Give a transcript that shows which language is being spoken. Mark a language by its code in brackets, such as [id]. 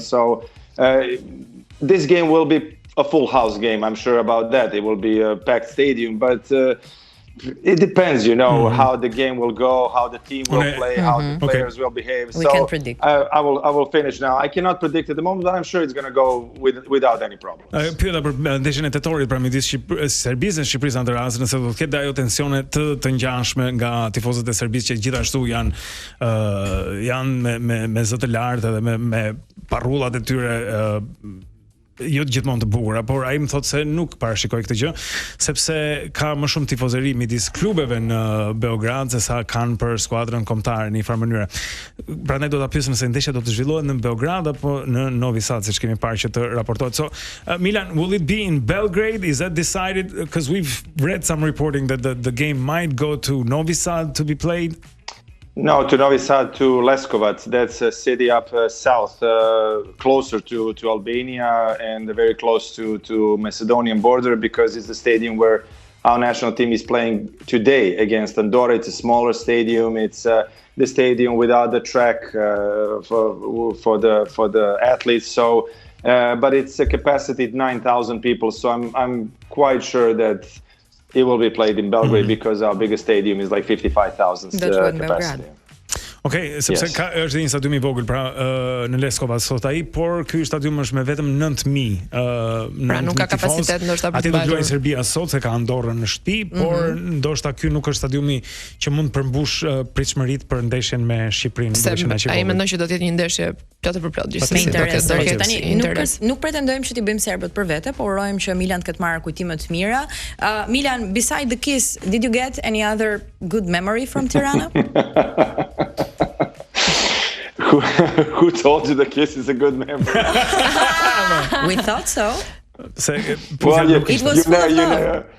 [en] So this game will be a full house game, I'm sure about that. It will be a packed stadium, but it depends, how the game will go, how the team will play, how the players will behave. We can predict. I will finish now. I cannot predict at the moment, but I'm sure it's going to go without any problems. [sq] Pyeta për ndeshjen e tetorit pra midis Serbisë dhe Shqipërisë në rast, nëse do të ketë ajo tensione të ngjashme nga tifozët e Serbisë që gjithashtu janë me zë të lartë dhe me parrullat e tyre jo gjithmonë të bukura, por ai më thotë se nuk parashikoj këtë gjë, sepse ka më shumë tifozëri midis klubeve në Beograd se sa kanë për skuadrën kombëtare në një farë mënyrë. Prandaj do ta pyes nëse ndeshja do të zhvillohet në Beograd apo në Novi Sad, siç kemi parë që të raportohet. [en] So, Milan, will it be in Belgrade? Is that decided? Because we've read some reporting that the game might go to Novi Sad to be played. No, to Novi Sad, to Leskovac. That's a city up south, closer to Albania and very close to Macedonian border, because it's the stadium where our national team is playing today against Andorra. It's a smaller stadium. It's the stadium without the track for the athletes. So, but it's a capacity of 9,000 people. So I'm quite sure that it will be played in Belgrade because our biggest stadium is like 55,000 capacity. [sq] Okej, sepse është një stadium I vogël pra në Leskovac sot ai, por ky stadium është me vetëm 9,000. Pra nuk ka kapacitet ndoshta për të bërë. Aty do luajë Serbia sot se ka Andorrën në shtëpi, por ndoshta ky nuk është stadiumi që mund të përmbush pritshmëritë për ndeshjen me Shqipërinë. Ai mendon që do të jetë një ndeshje plotë për plot gjithsesi. Tani nuk pretendojmë që t'i bëjmë serbët për vete, por urojmë që Milan të ketë marrë kujtime të mira. [en] Milan, beside the kiss, did you get any other good memory from Tirana? Who told you the kiss is a good memory? We thought so. Well, it was full of love.